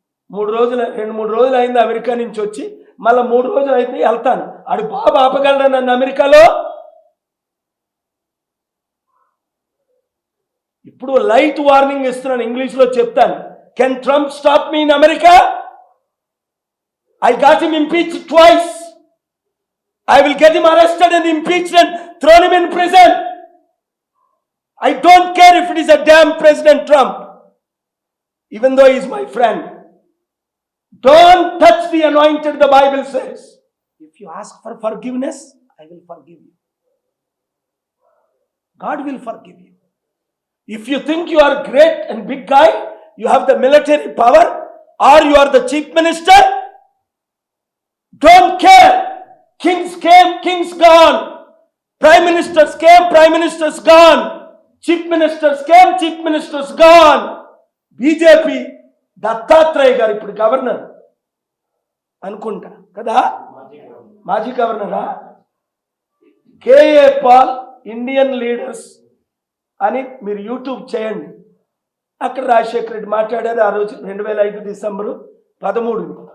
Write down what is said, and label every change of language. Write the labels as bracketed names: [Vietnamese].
[Telugu] 2-3 రోజులు అయింది అమెరికా నుంచి వచ్చి, మళ్ళీ 3 రోజులు అయితే వెళ్తాను. ఆడు బాబు ఆపగలరా నన్ను అమెరికాలో? ఇప్పుడు లైట్ వార్నింగ్ ఇస్తున్నాను, ఇంగ్లీష్లో చెప్తాను. [English] Can Trump stop me in America? I got him impeached twice. I will get him arrested and impeached and thrown him in prison. I don't care if it is a damn President Trump, even though he is my friend. Don't touch the anointed, the Bible says. If you ask for forgiveness, I will forgive you. God will forgive you. If you think you are great and big guy, you have the military power, or you are the chief minister, don't care. Kings came, kings gone. Prime ministers came, prime ministers gone. Chief ministers came, chief ministers gone. [Telugu] BJP Dattatreya గారు ఇప్పుడు governor అనుకుంటా కదా, మాజీ గవర్నరా? KA Paul Indian leaders అని మీరు YouTube చేయండి. అక్కడ రాజశేఖర రెడ్డి మాట్లాడారు ఆ రోజు 2005 డిసెంబరు 13.